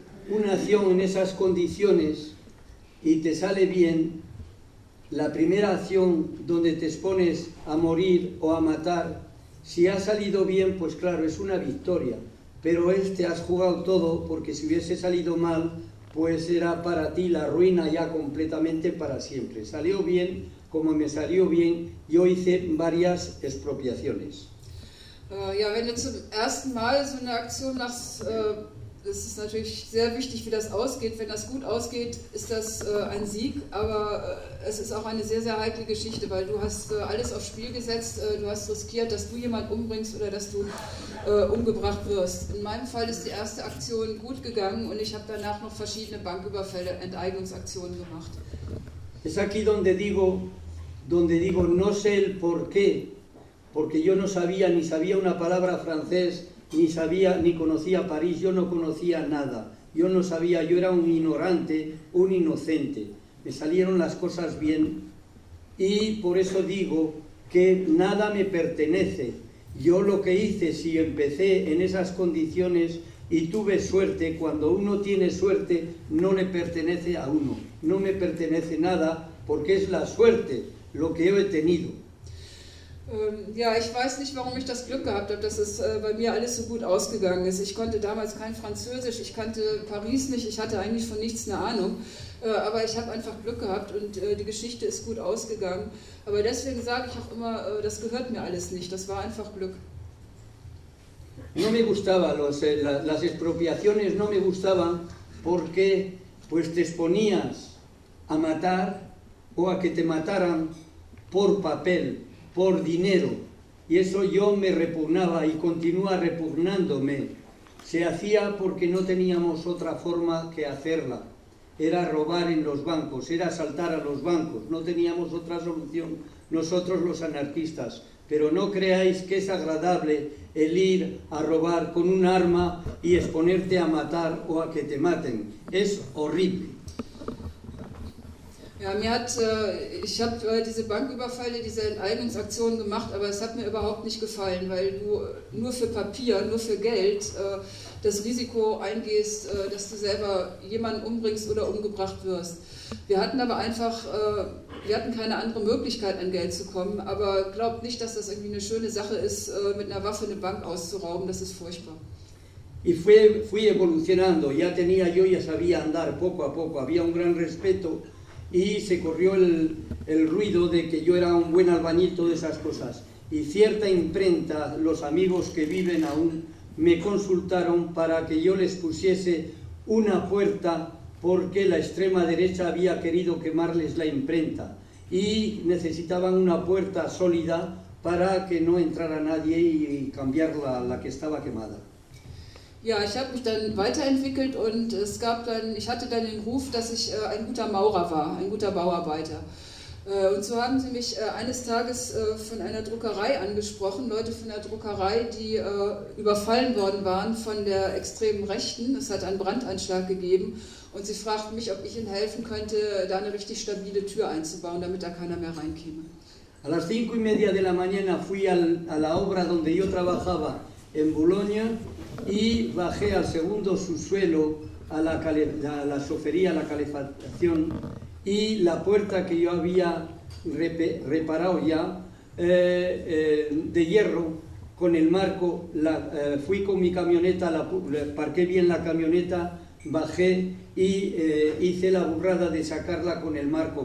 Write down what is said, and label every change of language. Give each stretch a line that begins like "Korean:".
Spanish: Una acción en esas condiciones y te sale bien, la primera acción donde te expones a morir o a matar, si ha salido bien, pues claro, es una victoria, pero te has jugado todo, porque si hubiese salido mal, pues era para ti la ruina ya completamente para siempre. Salió bien, como me salió bien, yo hice varias expropiaciones.
German: Ya, wenn du zum ersten Mal so eine Aktion machst, es ist natürlich sehr wichtig, wie das ausgeht. Wenn das gut ausgeht, ist das ein Sieg, aber es ist auch eine sehr, sehr heikle Geschichte, weil du hast alles aufs Spiel gesetzt, du hast riskiert, dass du jemand umbringst oder dass du umgebracht wirst. In meinem Fall ist die erste Aktion gut gegangen und ich habe danach noch verschiedene Banküberfälle, Enteignungsaktionen gemacht. Es ist
Spanish: aquí donde digo, no sé el por qué, porque yo no sabía, ni sabía una palabra francés, ni sabía, ni conocía París, yo no conocía nada. Yo no sabía, yo era un ignorante, un inocente. Me salieron las cosas bien y por eso digo que nada me pertenece. Yo lo que hice, si empecé en esas condiciones y tuve suerte, cuando uno tiene suerte, no le pertenece a uno. No me pertenece nada porque es la suerte lo que yo he tenido.
German: Ja, ich weiß nicht, warum ich das Glück gehabt habe, dass es bei mir alles so gut ausgegangen ist. Ich konnte damals kein Französisch, ich kannte Paris nicht, ich hatte eigentlich von nichts eine Ahnung. Aber ich habe einfach Glück gehabt und die Geschichte ist gut ausgegangen. Aber deswegen sage ich auch immer, das gehört mir alles nicht, das war einfach Glück.
Spanish: No me gustaba, las expropiaciones no me gustaban, porque pues te exponías a matar o a que te mataran por papel. Por dinero, y eso yo me repugnaba y continúa repugnándome. Se hacía porque no teníamos otra forma que hacerla. Era robar en los bancos, era asaltar a los bancos. No teníamos otra solución nosotros los anarquistas. Pero no creáis que es agradable el ir a robar con un arma y exponerte a matar o a que te maten. Es horrible.
German: Ja, ich habe diese Banküberfälle, diese Enteignungsaktionen gemacht, aber es hat mir überhaupt nicht gefallen, weil du nur für Papier, nur für Geld das Risiko eingehst, dass du selber jemanden umbringst oder umgebracht wirst. Wir hatten aber einfach, wir hatten keine andere Möglichkeit, an Geld zu kommen, aber glaub nicht, dass das irgendwie eine schöne Sache ist, mit einer Waffe eine Bank auszurauben, das ist furchtbar.
Spanish: Y fui evolucionando, ya tenía yo, ya sabía andar poco a poco, había un gran respeto y se corrió el ruido de que yo era un buen albañil, todas esas cosas. Y cierta imprenta, los amigos que viven aún, me consultaron para que yo les pusiese una puerta porque la extrema derecha había querido quemarles la imprenta y necesitaban una puerta sólida para que no entrara nadie y cambiar la que estaba quemada.
German: Ja, ich habe mich dann weiterentwickelt und es gab dann, ich hatte dann den Ruf, dass ich ein guter Maurer war, ein guter Bauarbeiter. Und so haben sie mich eines Tages von einer Druckerei angesprochen, Leute von der Druckerei, die überfallen worden waren von der extremen Rechten. Es hat einen Brandanschlag gegeben und sie fragten mich, ob ich ihnen helfen könnte, da eine richtig stabile Tür einzubauen, damit da keiner mehr reinkäme.
Spanish: A las 5:30 de la mañana fui a la obra donde yo trabajaba en Bologna. Y bajé al segundo subsuelo a la chofería, a la calefacción, y la puerta que yo había reparado ya de hierro con el marco, fui con mi camioneta, parqué bien la camioneta, bajé y hice la burrada de sacarla con el marco.